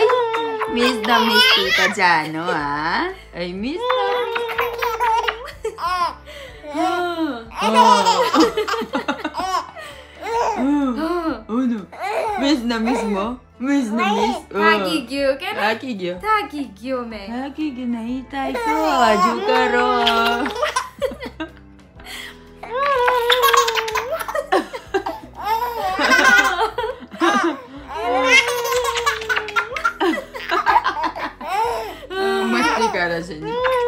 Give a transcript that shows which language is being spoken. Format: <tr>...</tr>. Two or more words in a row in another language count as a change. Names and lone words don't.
<tl>Miss na miss Tita Jano, ha? Ay, miss na.</tl> <en>Oh no.</en> <tl>Miss na miss mo? Miss na miss.</tl> <gu>થાકી ગયો કે ને? થાકી ગયો મેં. થાકી ગયો નહીં થાય તો હજુ કરો. મસ્તી કરે છે ને.</gu>